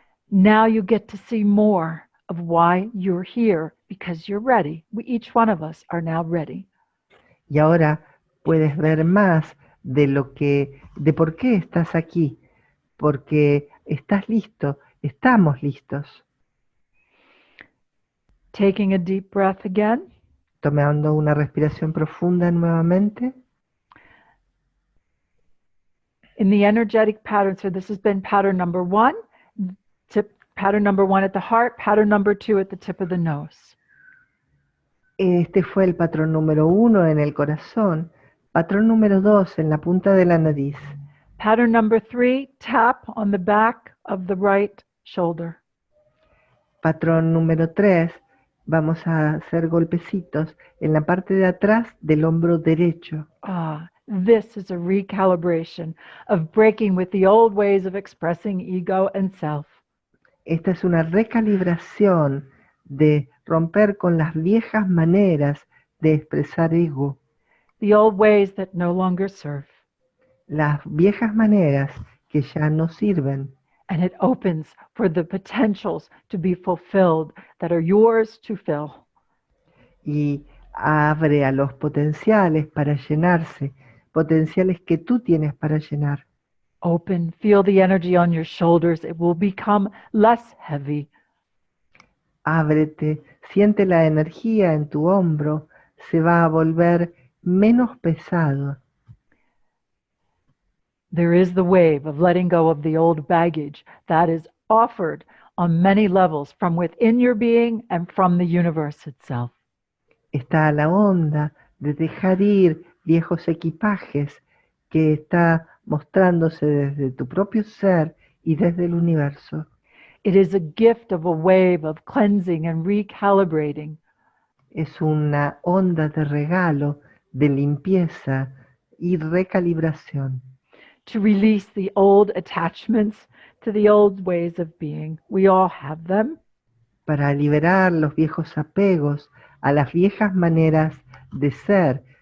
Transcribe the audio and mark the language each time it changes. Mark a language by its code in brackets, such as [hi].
[en] Now you get to see more of why you're here because you're ready. Each one of us are now ready. [es] Y ahora puedes ver más de por qué estás aquí, porque estás listo, estamos listos. [en] Taking a deep breath again. [es] Tomando una respiración profunda nuevamente. [en] In the energetic pattern, so this has been pattern number 1, pattern number 1 at the heart, pattern number 2 at the tip of the nose. [es] Este fue el patrón número 1 en el corazón, patrón número 2 en la punta de la nariz. [en] Pattern number 3, tap on the back of the right shoulder. [es] Patrón número 3, vamos a hacer golpecitos en la parte de atrás del hombro derecho. [en] This is a recalibration of breaking with the old ways of expressing ego and self. [es] Esta es una recalibración de romper con las viejas maneras de expresar ego, [en] The old ways that no longer serve. [es] las viejas maneras que ya no sirven. [en] And it opens for the potentials to be fulfilled that are yours to fill. [es] Y abre a los potenciales para llenarse, potenciales que tú tienes para llenar. [en] Open, feel the energy on your shoulders. It will become less heavy. [es] Ábrete, siente la energía en tu hombro, se va a volver menos pesado. [en] There is the wave of letting go of the old baggage that is offered on many levels from within your being and from the universe itself. [es] Está la onda de dejar ir viejos equipajes que está mostrándose desde tu propio ser y desde el universo. [en] It is a gift of a wave of cleansing and recalibrating. [es] Es una onda de regalo, de limpieza y recalibración. [en] To release the old attachments to the old ways of being. We all have them. [es] Para liberar los viejos apegos a las viejas maneras de ser.